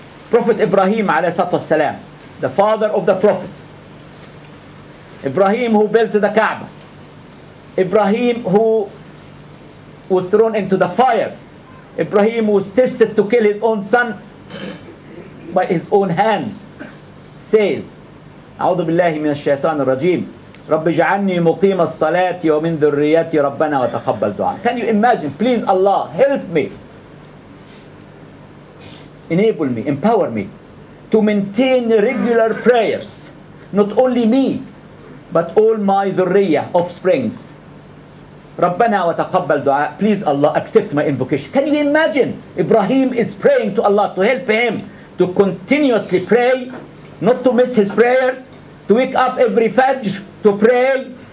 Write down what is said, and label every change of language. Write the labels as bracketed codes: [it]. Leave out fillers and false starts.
[en] Prophet Ibrahim alayhi salatu wasalam, the father of the prophets. Ibrahim who built the Kaaba. Ibrahim who was thrown into the fire. Ibrahim was tested to kill his own son by his own hands. [ar] Says, أعوذ بالله من الشيطان الرجيم رب اجعلني مقيم الصلاة ومن ذريتي ربنا وتقبل دعاء. [en] Can you imagine? Please Allah, help me. Enable me, empower me to maintain regular prayers. Not only me, but all my dhurriya, offsprings. [ar] ربنا وتقبل دعاء. [en] Please Allah, accept my invocation. Can you imagine? Ibrahim is praying to Allah to help him to continuously pray, not to miss his prayers, to wake up every Fajr to pray.